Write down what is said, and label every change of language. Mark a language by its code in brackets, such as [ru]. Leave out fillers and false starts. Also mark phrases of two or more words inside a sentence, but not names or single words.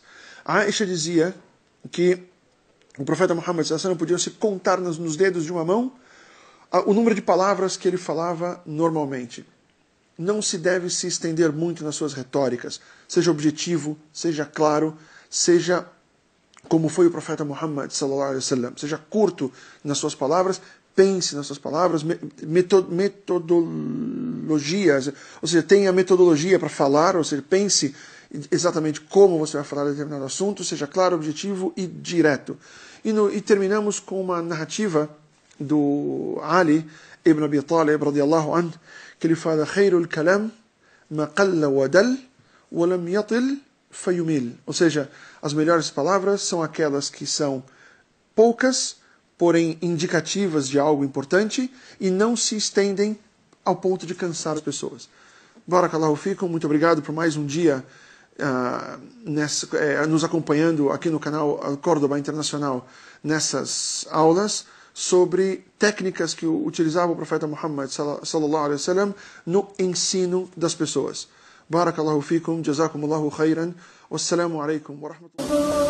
[pt] A Aisha dizia que o profeta Muhammad sallam podia se contar nos dedos de uma mão o número de palavras que ele falava normalmente. Não se deve se estender muito nas suas retóricas. Seja objetivo, seja claro, seja como foi o profeta Muhammad [ar] صلى الله عليه وسلم. [pt] Seja curto nas suas palavras, pense nas suas palavras, metodologias, ou seja, tenha metodologia para falar, ou seja, pense exatamente como você vai falar de determinado assunto, seja claro, objetivo e direto. E terminamos com uma narrativa do Ali ibn Abi Talib, [ar] رضي الله عنه, [pt] que ele fala: [ar] "خير الكلام ما قل ودل ولم يطل فيمل." [pt] Ou seja, as melhores palavras são aquelas que são poucas, porém indicativas de algo importante e não se estendem ao ponto de cansar as pessoas. [ar] بارك الله فيكم, [pt] muito obrigado por mais um dia nos acompanhando aqui no canal Córdoba Internacional nessas aulas sobre técnicas que utilizava o profeta Muhammad [ar] صلى الله عليه وسلم [pt] no ensino das pessoas. [ar] بارك الله فيكم، جزاكم الله خيرا، والسلام عليكم ورحمة الله.